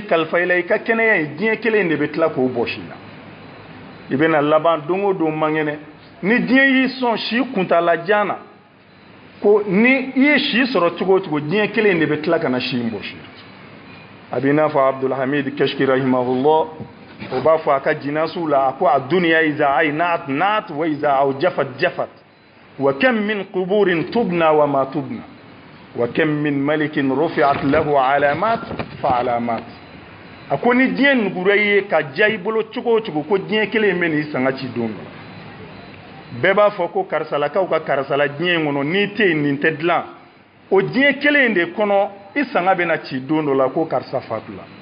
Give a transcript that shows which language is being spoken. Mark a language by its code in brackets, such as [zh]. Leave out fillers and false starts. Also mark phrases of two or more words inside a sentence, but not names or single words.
[bm] kalifa i la i ka kɛnɛya ye diɲɛ kelen de bɛ tila k'o bɔsi la i bɛna laban don o don mangɛnɛ ni diɲɛ y'i sɔn si kuntalajan na ko ni i ye si sɔrɔ cogo o cogo diɲɛ kelen de bɛ tila ka na si in bɔsi a b'i n'a fɔ Abdul Hamid Kashki rahimahullah o b'a fɔ a ka jinasiw la a ko [ar] الدنيا إذا زانت وإذا أوجفت وكم من قبور تبنى وما تبنى وكم من ملك رفعت له علامات فلما علا مات [bm] a ko ni diɲɛ nugura ye ka ja i bolo cogo o cogo ko diɲɛ kelen bɛ n'i sanga ci don bɛɛ b'a fɔ ko karisalakaw ka karisala diɲɛ in kɔnɔ n'i tɛ yen nin tɛ dilan o diɲɛ kelen de kɔnɔ i sanga bɛna ci don dɔ la ko karisa fatula